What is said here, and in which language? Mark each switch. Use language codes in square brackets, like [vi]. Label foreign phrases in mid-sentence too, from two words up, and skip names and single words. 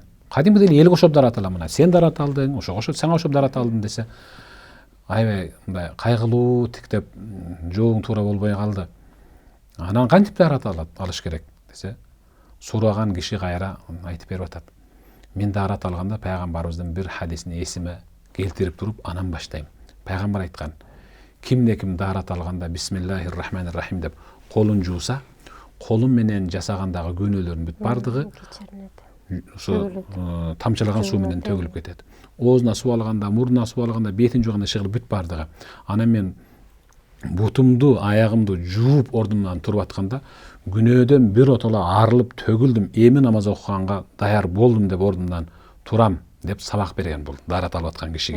[ky] Кадимки эле эл кошоп дарат алам мына. Сен дарат алдың, ошо кошоп сен кошоп дарат алдың десе, аябай мындай кайгылуу тиктеп жообуң туура болбой калды. Анан кантип дарат алыш керек десе, сураган киши кайра айтып берип атат. Мен дарат алганда пайгамбарыбыздын бир хадисин эсиме келтирип туруп анан баштайм. Пайгамбар айткан, кимде ким дарат алганда [ar] بسم الله الرحمن الرحيم [ky] деп колун жууса, колу менен жасагандагы күнөөлөрдүн бүт бардыгы ошо тамчылаган суу менен төгүлүп кетет. Оозуна суу алганда, мурдуна суу алганда, бетин жууганда шыгылып бүт бардыгы. Анан мен бутумду, аягымды жууп ордумдан туруп атканда, күнөөдөн бир отола арылып төгүлдүм, эми намаз окуганга даяр болдум деп ордумдан турам деп сабак берген бул дарат алып аткан кишиге.